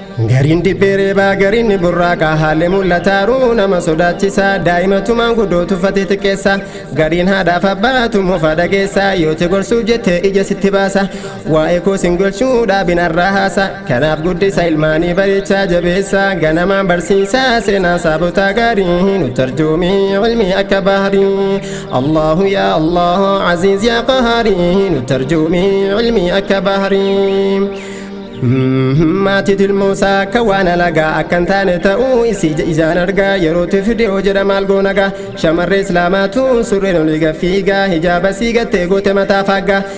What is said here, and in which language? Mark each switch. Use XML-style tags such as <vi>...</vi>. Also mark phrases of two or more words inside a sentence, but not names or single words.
<om>Gariin dibbee reebaa, gariin ni burraaqa, haalli mul'ataaru nama sodaachisa, daa'imatu maanguddoo tuffatee xiqqeessa, gariin haadhaaf abbaatu mufa dhageessa, yoo te gorsuuf jette ija sitti baasa, waa'ee koo sin golchuu dhaabin arraa haasa, kanaaf guddisa ilmaanii bareechaa jabeessa, ganamaan barsiisa seenaa saabota gaarii, nu tarjuumii ilmi akka bahrii.</om> <ar>الله يا الله عزيز يا قهار,</ar> <om>nu tarjuumii ilmi akka bahrii. Mhm, maatii tilmoosaa akka waan alagaa akka hin taane ta'uu isii ija-, ijaan argaa, yeroo ti fidee hoo jedha maal goona gaa? Shamarree Islaamaatu surreen olii gaffiigaa, hijaaba sii gattee goote mataa faaggaa.</om>